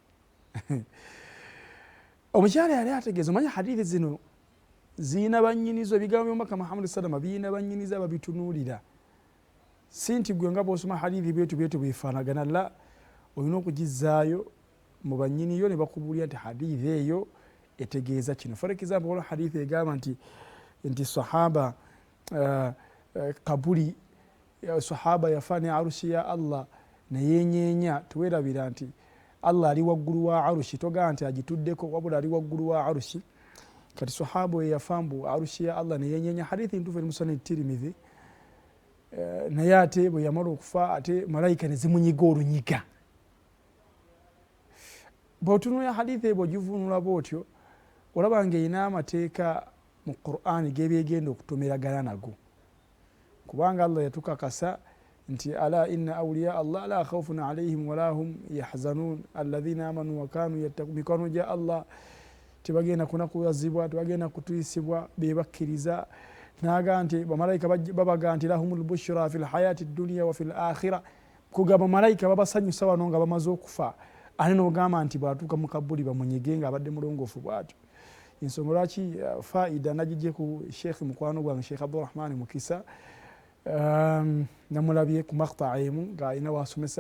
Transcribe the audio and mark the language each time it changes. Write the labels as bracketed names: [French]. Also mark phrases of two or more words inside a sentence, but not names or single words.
[Ganda] Omukyala yali ategeeza, omanya hadithi zino ziyina bannyinizo, ebigambo by'omubaka Muhammad sallama biyina bannyinizo ababitunuulira. Si nti gwe nga bw'osoma hadithi byetu byefaanagana, la, olina okugizaayo mu bannyiniyo ne bakubuulira nti hadithi eyo etegeeza kino. [English] For example, [Ganda] waliwo hadithi egamba nti sahaba kabuli, sahaba yafa ne arushi ya Allah neyenyeenya, tuwerabira nti Allah ali waggulu wa arushi, togamba nti agituddeko, wabula ali waggulu wa arushi. Kati sahaba we yafa mbu arushi ya Allah neyenyeenya, hadithi ntuufu eri mu Sunan Tirmidhi. Naye ate bwe yamala okufa, ate malayika ne zimunyiga olunyiga. Bw'otunuulira hadithi ebwo ogivunula bw'otyo, olaba ng'erina amateeka mu Qur'ani gebyegenda okutomeragana nago. Kubanga Allah yatukakasa nti [Arabic] ألا إن أولياء الله لا خوف عليهم ولا هم يحزنون الذين آمنوا وكانوا يتقون. [Ganda] Mikono gya Allah tebagenda kunakuwazibwa, tebagenda kutuyisibwa, bebakkiriza. Naga nti bamalayika babaga nti [Arabic] لهم البشرى في الحياة الدنيا وفي الآخرة, [Ganda] kugamba malayika babasanyusa wano nga bamaze okufa, ate n'ogamba nti bwatuuka mu kabuli bamunyige nga abadde mulongoofu bwatyo. Ensonga lwaki faida nagijje ku Sheikh mukwano gwange Sheikh Abdurrahman Mukisa, namulabye ku maqta emu ng'alina wasomesa.